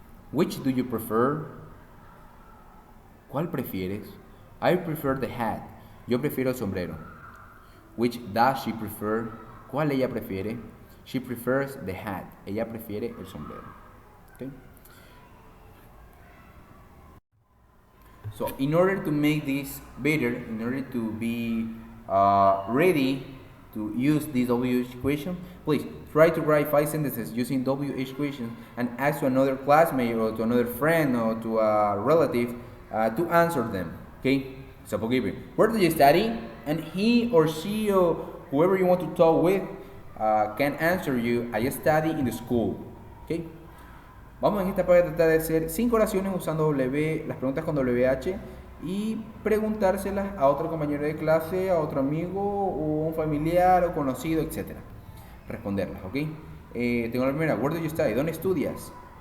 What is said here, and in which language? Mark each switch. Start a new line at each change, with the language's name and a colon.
English: Which do you prefer? ¿Cuál prefieres? I prefer the hat.
Spanish: Yo prefiero el sombrero. Which does she prefer? ¿Cuál ella prefiere?
English: She prefers the hat. Ella prefiere el sombrero. Okay? So, in order to make this better, in order to be ready to use this WH equation, please try to write 5 sentences using WH equations and ask to another classmate or to another friend or to a relative to answer them. Okay? So, where do you study? And he or she or whoever you want to talk with can answer you, I study in the school. Okay?
Spanish: Vamos en esta parte a tratar de hacer 5 oraciones usando las preguntas con WH y preguntárselas a otro compañero de clase, a otro amigo, o un familiar o conocido, etc. Responderlas, ¿ok? Tengo la primera, where do you study? ¿Dónde estudias?